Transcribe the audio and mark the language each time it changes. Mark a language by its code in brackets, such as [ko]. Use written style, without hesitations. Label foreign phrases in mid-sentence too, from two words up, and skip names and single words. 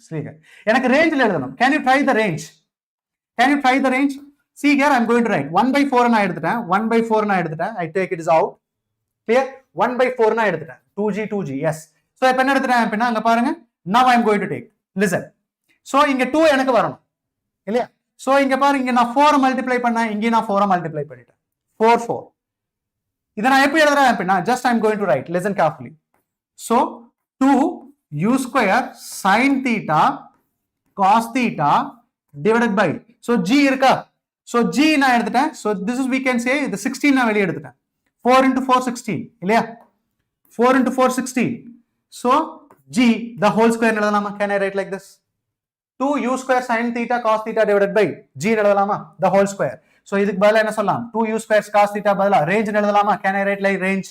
[en] See here. Range. Can you try the range? Can you try the range? See here, I'm going to write 1 by 4 and 1 by 4 and I take it is out. Clear? 1 by 4 and 2g, 2g. Yes. So, now I'm going to take. Listen. So, [ta] இங்கே 2 எனக்கு வரணும். இல்லையா? So, இங்கே பாரு இங்கே நான் 4 multiply பண்ணா, இங்கே நான் 4 multiply பண்ணிட்டா. [en] 4, 4. [ta] இதை நான் எப்படி எழுதறதா [en] just I'm going to write. Listen carefully. So, 2 u square sin theta cos theta divided by. So, g irka. So, g [ta] நான் எடுத்திட்டேன். [en] So, this is we can say the 16 [ta] நான் வெளியே எடுத்திட்டேன். [en] 4 into 4, 16. Illaya? 4 into 4, 16. So, g, the whole square, can I write like this? 2 u square sin theta cos theta divided by g, the whole square. So, this is 2 u square cos theta, range, can I write like range?